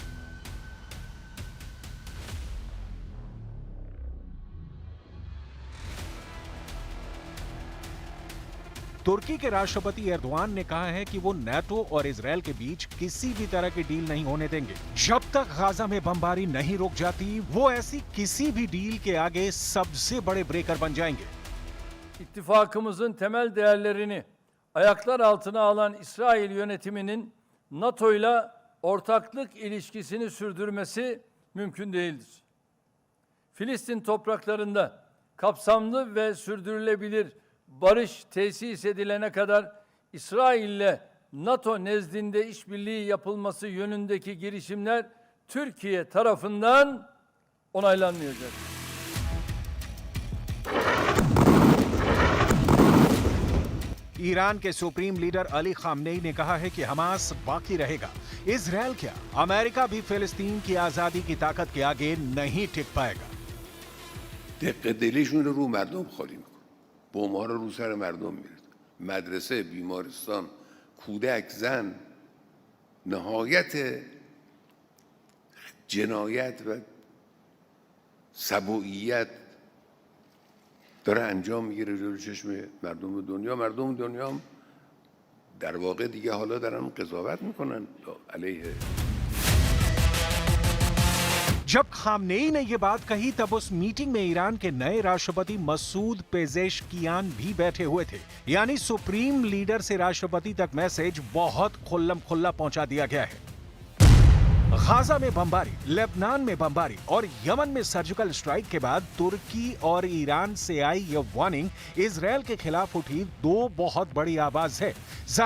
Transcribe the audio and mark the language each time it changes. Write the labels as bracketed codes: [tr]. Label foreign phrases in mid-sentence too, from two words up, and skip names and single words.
[hi] तुर्की के राष्ट्रपति एर्दोआन ने कहा है कि वो नाटो और इजरायल के बीच किसी भी तरह की डील नहीं होने देंगे। जब तक गाजा में बमबारी नहीं रुक जाती, वो ऐसी किसी भी डील के आगे सबसे बड़े ब्रेकर बन जाएंगे। [tr] İttifakımızın temel değerlerini ayaklar altına alan İsrail yönetiminin NATO ile ortaklık ilişkisini sürdürmesi mümkün değildir. Filistin topraklarında kapsamlı ve sürdürülebilir barış tesis edilene kadar İsrail ile NATO nezdinde işbirliği yapılması yönündeki girişimler Türkiye tarafından onaylanmayacak. [hi] ईरान के [en] supreme leader [hi] अली खामनेई ने कहा है कि हमास बाकी रहेगा। इजरायल क्या, अमेरिका भी फिलिस्तीन की आजादी की ताकत के आगे नहीं टिक पाएगा। [fa] دق دلیشون رو مردم خالی میکنه، بمب‌ها رو سر مردم میره، مدرسه، بیمارستان، کودک، زن، نهایت جنایت و سبوعیت داره انجام میگیره جلوی چشم مردم دنیا. مردم دنیا هم در واقع دیگه حالا دارن قضاوت میکنن علیه. [hi] जब खामनेई ने ये बात कही, तब उस मीटिंग में ईरान के नए राष्ट्रपति मसूद पेजेशकियान भी बैठे हुए थे। यानी [en] supreme leader [hi] से राष्ट्रपति तक मैसेज बहुत खुल्लम खुल्ला पहुंचा दिया गया है। गाजा में बमबारी, लेबनान में बमबारी और यमन में [en] surgical strike [hi] के बाद तुर्की और ईरान से आई यह वार्निंग इजरायल के खिलाफ उठी दो बहुत बड़ी आवाज है।